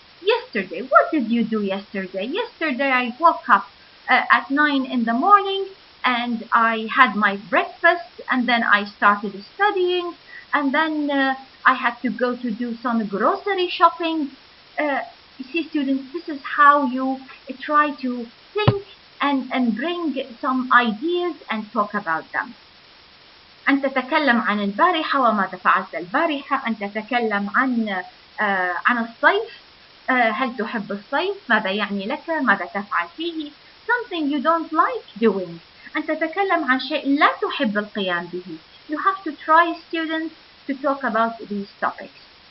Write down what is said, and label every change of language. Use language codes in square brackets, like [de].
[en] Yesterday, what did you do yesterday? Yesterday I woke up at 9 in the morning and I had my breakfast and then I started studying and then I had to go to do some grocery shopping. You see, students, this is how you try to think and bring some ideas and talk about them. [ar] أن تتكلم عن البارحة وماذا فعلت البارحة. أن تتكلم عن الصيف. هل تحب الصيف؟ ماذا يعني لك؟ ماذا تفعل فيه؟ [en] Something you don't like doing. [ar] أن تتكلم عن شيء لا تحب القيام به. [en] You have to try, students, to talk about these topics.